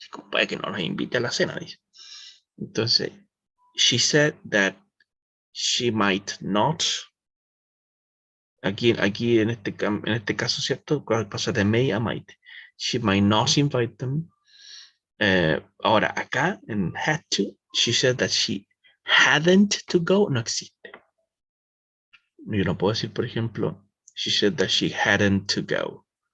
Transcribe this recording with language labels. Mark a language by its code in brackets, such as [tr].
[es] Puede que no los invite a la cena, dice. [en] Entonces, she said that she might not. [es] Aquí en este caso, ¿cierto? Pasa de may a might. [en] She might not invite them. [es] Ahora, acá en [en] had to, she said that she hadn't to go, [es] no existe. Yo no puedo decir, por ejemplo, [en] she said that she hadn't to go.